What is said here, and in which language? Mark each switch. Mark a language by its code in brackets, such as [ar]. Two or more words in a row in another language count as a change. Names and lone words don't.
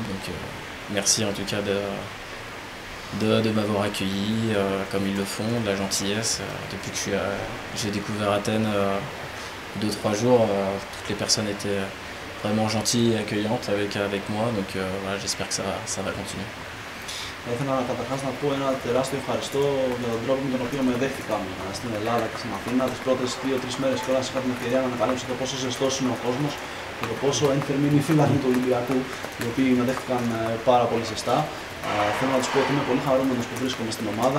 [fr] Donc merci en tout cas de m'avoir accueilli comme ils le font, de la gentillesse. Depuis que j'ai découvert Athènes 2-3 jours, toutes les personnes étaient vraiment gentilles et accueillantes avec moi, donc voilà, j'espère que ça va continuer. [el] Θα ήθελα καταρχάς να πω ένα τεράστιο ευχαριστώ για τον τρόπο με τον οποίο με δέχτηκαν στην Ελλάδα και στην Αθήνα. Τις πρώτες 2-3 μέρες κιόλας είχα την ευκαιρία να ανακαλύψω το πόσο ζεστός είναι ο κόσμος και το πόσο ένθερμοι είναι οι φίλοι του Ολυμπιακού, οι οποίοι με δέχτηκαν πάρα πολύ ζεστά. Θέλω να τους πω ότι είμαι πολύ χαρούμενος που βρίσκομαι στην ομάδα.